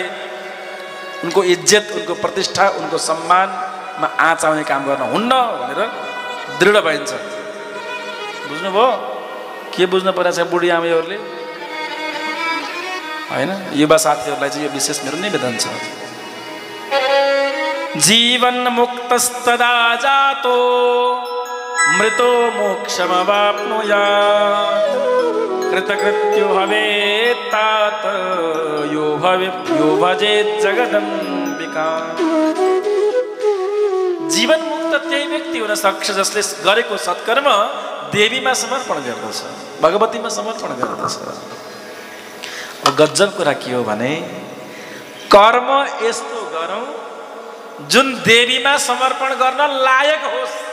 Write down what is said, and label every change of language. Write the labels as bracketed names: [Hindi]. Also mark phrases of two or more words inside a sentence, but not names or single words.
[Nepali] उनको इज्जत, उनको प्रतिष्ठा, उनको सम्मानमा आँच आउने काम गर्न हुन्न भनेर दृढ भइन्छ। बुझ्नुभयो? के बुझ्नु परेको छ बुढी आमाहरूले? होइन, युवा साथीहरूलाई चाहिँ यो विशेष मेरो निवेदन छ। [Sanskrit] जीवन मुक्तस्तदा जातो मृतो मोक्षमवाप्नुयात् कृतकृत्यो भवेत् तात यो भजेत् जगदम्बिका। [Nepali] जीवन मुक्त त्यही व्यक्ति हुन सक्छ जसले गरेको सत्कर्म देवीमा समर्पण गर्दछ, भगवतीमा समर्पण गर्दछ। गजब कुरा के हो भने कर्म यस्तो गरौँ जुन देवीमा समर्पण गर्न लायक होस्।